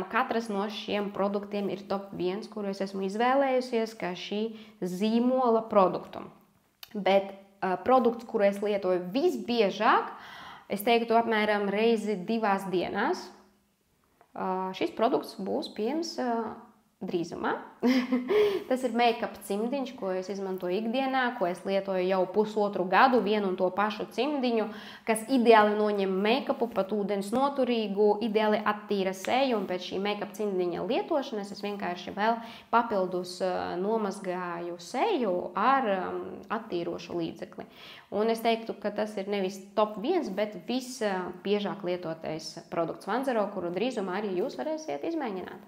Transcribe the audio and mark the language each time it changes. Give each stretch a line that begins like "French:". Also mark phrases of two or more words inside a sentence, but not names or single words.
Latvian: Katras no šiem produktiem ir top 1, kuru es esmu izvēlējusies kā šī zīmola produktu. Bet produkts, kuru es lietoju visbiežāk, es teiktu apmēram reizi 2 dienās. Šis produkts būs pieejams drīzumā. Tas ir make-up cimdiņš, ko es izmantoju ikdienā, ko es lietoju jau 1,5 gadu, vienu un to pašu cimdiņu, kas ideāli noņem make-upu, pat ūdens noturīgu, ideāli attīra seju, un pēc šī make-up cimdiņa lietošanas es vienkārši vēl papildus nomazgāju seju ar attīrošu līdzekli. Un es teiktu, ka tas ir nevis top 1, bet visbiežāk lietotais produkts Vanzero, kuru drīzumā arī jūs varēsiet izmēģināt.